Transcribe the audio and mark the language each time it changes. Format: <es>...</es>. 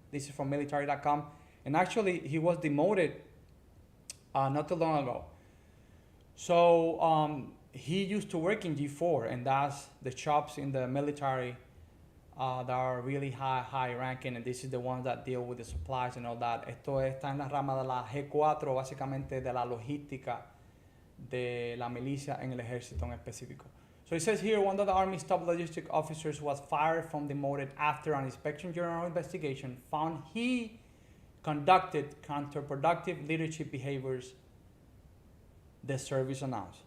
<en>This is from military.com. And actually, he was demoted not too long ago. So he used to work in G4, and that's the shops in the military that are really high ranking, and this is the ones that deal with the supplies and all that.</en> <es>Esto está en la rama de la G4, básicamente de la logística de la milicia en el ejército en específico.</es> <en>So it says here, one of the Army's top logistic officers was fired from demoted after an inspection general investigation found he conducted counterproductive leadership behaviors, the service announced.</en>